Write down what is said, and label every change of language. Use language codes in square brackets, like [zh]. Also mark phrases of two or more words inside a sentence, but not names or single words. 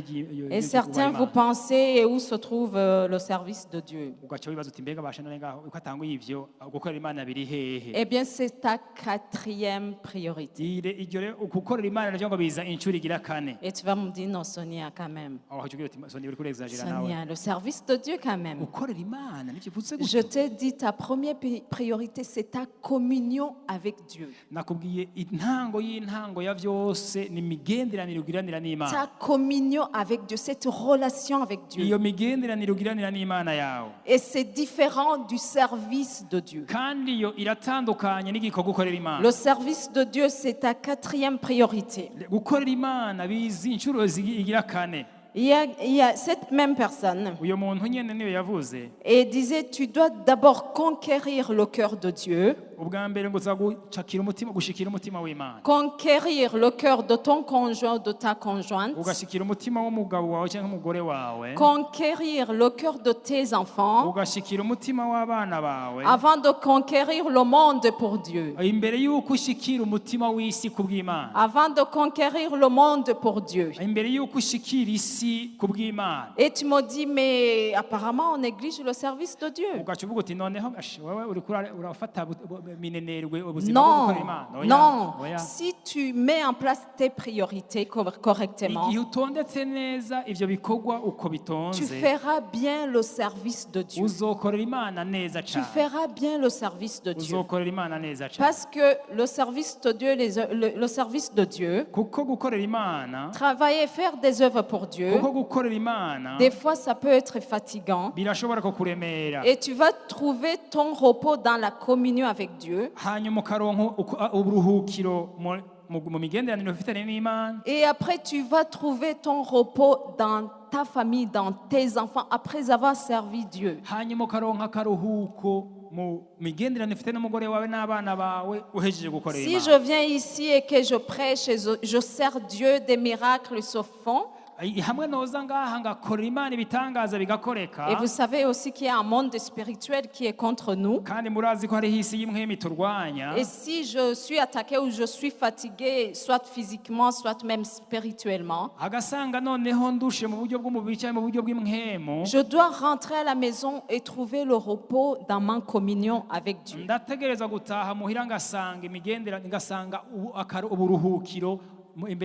[fr] Et certains, vous pensez où se trouve le service de Dieu? [rn] ugaca wibaza uti mbega basha none ngaho uko atanguye ivyo gukorera Imana biri hehe. [fr] Eh bien, c'est ta quatrième priorité. [rn] Iryo rero gukorera Imana navyo ngo biza incuro igira kane. [fr] Et tu vas me dire, non, Sonia, quand même. [rn] aho hacugira uti Sonia uri kurexagera nawe Sonia, [fr] le service de Dieu, quand même. [rn] gukorera Imana nivyo vutse [fr] Je [rn] gutyo. [fr] t'ai dit, ta première priorité, c'est ta communion avec Dieu. [rn] Nakubwiye y'intango ya vyose ni migenderanire ugiranira n'Imana. [fr] Ta communion avec Dieu, cette relation avec Dieu. [rn] Iyo migenderanire ugiranira n'Imana yawe [fr] Et c'est différent du service de Dieu. [rn] kandi iyo iratandukanye n'igikorwa ukorera Imana. [fr] Le service de Dieu, c'est ta quatrième priorité. [rn] Gukorera Imana bizi incuro igira kane. [fr] Il y a cette même personne [rn] Uyo muntu nyene niyo yavuze [fr] et disait, tu dois d'abord conquérir le cœur de Dieu, [rn] ubwa mbere ngo uzagucakira umutima gushikira umutima w'Imana [fr] conquérir le cœur de ton conjoint ou de ta conjointe, [rn] ugashikira umutima w'umugabo wawe cyangwa umugore wawe [fr] conquérir le cœur de tes enfants [rn] ugashikira umutima w'abana bawe [fr] avant de conquérir le monde pour Dieu. [rn] imbere y'uko ushikira umutima w'isi kubw'Imana [fr] Avant de conquérir le monde pour Dieu. [rn] imbere y'uko ushikira isi kubw'Imana. [fr] Et tu me dis, mais apparemment on néglige le service de Dieu. [rn] ugaca uvuga uti noneho wewe uriko urafata minenerwe ubuzima bwo [fr] Non, [rn] gukorera Imana. Oya, [fr] non. [rn] oya. [fr] Si tu mets en place tes priorités correctement, [rn] igihe utondetse neza ivyo bikorwa uko [fr] tu [rn] bitonze [fr] feras bien le service de Dieu. [rn] uzokorera Imana neza [fr] Tu [rn] cyane [fr] feras bien le service de Dieu. [rn] uzokorera Imana neza cyane [fr] Parce que le service de Dieu, le service de Dieu, [rn] kuko gukorera Imana [fr] travailler et faire des œuvres pour Dieu, [rn] kuko gukorera Imana [fr] des fois ça peut être fatigant. [rn] birashobora kukuremera [fr] Et tu vas trouver ton repos dans la communion avec Dieu. [rn] hanyuma ukaronka uburuhukiro mu migenderanire ufitanye n'Imana. [fr] Et après, tu vas trouver ton repos dans ta famille, dans tes enfants, après avoir servi Dieu. [rn] hanyuma ukaronka akaruhuko mu migenderanire ufite n'umugore wawe n'abana bawe uhejeje gukorera [fr] Si [rn] Imana. [fr] je viens ici et que je prêche et je sers Dieu, des miracles se font. [rn] hamwe noza ngaha ngakorera Imana ibitangaza bigakoreka [fr] Et vous savez aussi qu'il y a un monde spirituel qui est contre nous. [rn] kandi murazi ko hariho isi y'imwemi turwanya. [fr] Et si je suis attaqué ou je suis fatigué, soit physiquement, soit même spirituellement, [rn] agasanga noneho ndushe mu buryo bw'umubiri cyangwa mu buryo bw'imwemu [fr] je dois rentrer à la maison et trouver le repos dans ma communion avec Dieu. [rn] ndategereza gutaha muhira ngasanga ngasanga uburuhukiro imbere